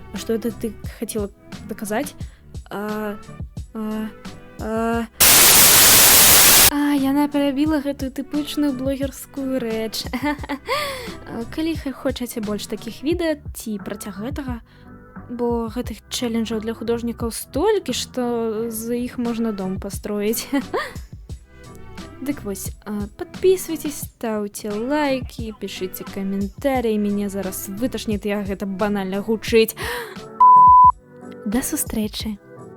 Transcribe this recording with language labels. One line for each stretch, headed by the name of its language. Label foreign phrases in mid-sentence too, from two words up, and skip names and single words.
Belarusian: А што это ты хацела даказаць? Яна перабіла гэтую тыпычную блогерскую рэч. Калі хочаце больш такіх відэа ці працяг гэтага, бо гэтых челленджаў для художнікаў столькі, што за іх можна дом пастроіць. Дык вось,
Russian: подписывайтесь, ставьте лайки, пишите комментарии,
Belarusian: мяне зараз выташніць, як гэта банальна гучыць. Да сустрэчы!